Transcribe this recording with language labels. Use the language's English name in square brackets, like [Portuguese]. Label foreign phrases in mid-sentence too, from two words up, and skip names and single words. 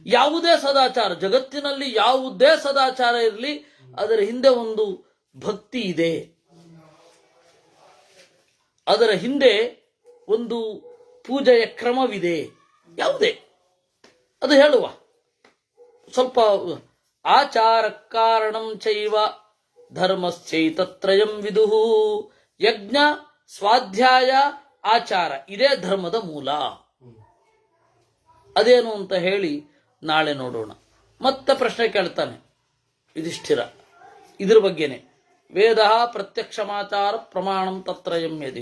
[Kannada] ಯಾವುದೇ ಸದಾಚಾರ, ಜಗತ್ತಿನಲ್ಲಿ ಯಾವುದೇ ಸದಾಚಾರ ಇರಲಿ, ಅದರ ಹಿಂದೆ ಒಂದು ಭಕ್ತಿ ಇದೆ, ಅದರ ಹಿಂದೆ ಒಂದು ಪೂಜೆಯ ಕ್ರಮವಿದೆ. ಯಾವುದೇ ಅದು ಹೇಳುವ ಸ್ವಲ್ಪ ಆಚಾರ [Sanskrit] ಕಾರಣಂ ಚೈವ ಧರ್ಮಶ್ಚೈತತ್ರಯಂ ವಿದುಹು. [Kannada] ಯಜ್ಞ, ಸ್ವಾಧ್ಯಾಯ, ಆಚಾರ ಇದೇ ಧರ್ಮದ ಮೂಲ. ಅದೇನು ಅಂತ ಹೇಳಿ ನಾಳೆ ನೋಡೋಣ. ಮತ್ತೆ ಪ್ರಶ್ನೆ ಕೇಳ್ತಾನೆ ಯುಧಿಷ್ಠಿರ ಇದ್ರ ಬಗ್ಗೆನೆ. [Sanskrit] ವೇದ ಪ್ರತ್ಯಕ್ಷಮಾಚಾರ ಪ್ರಮಾಣಂ ತತ್ರಯಂ ಯದಿ.